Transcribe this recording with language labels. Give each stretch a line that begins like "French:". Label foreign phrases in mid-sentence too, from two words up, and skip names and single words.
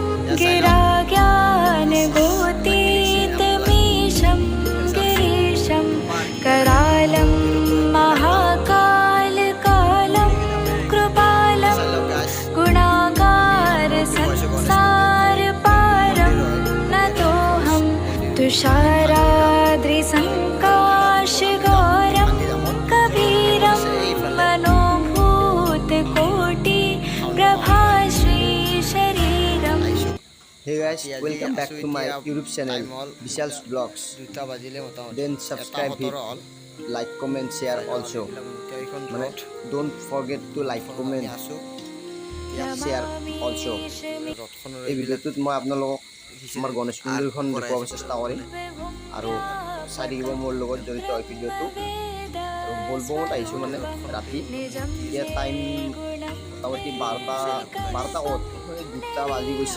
Sanskrit: गिराज्ञानगोतीतमीशं गिरीशं करालं महाकालकालं कृपालं गुणागारसंसारपारं नतोऽहं तुषाराद्रिसङ्काशगौरं कबीरं मनोभूतकोटिप्रभाश्रीशरीरम्।
English: Hey guys, welcome back to my YouTube channel Vishal's Vlogs. Then subscribe it, like, comment, share also. Don't forget to like, comment, share also.
Assamese: এই ভিডিওটোত মই আপোনালোকক আমাৰ গণেশ মন্দিৰখন দেখুৱাব চেষ্টা কৰিম আৰু চাই থাকিব মোৰ লগত জড়িত এই ভিডিওটো। আৰু বলবমত আহিছোঁ মানে ৰাতি, এতিয়া টাইম মোটামুটি 12টা ক'ত 2টা বাজি গৈছে।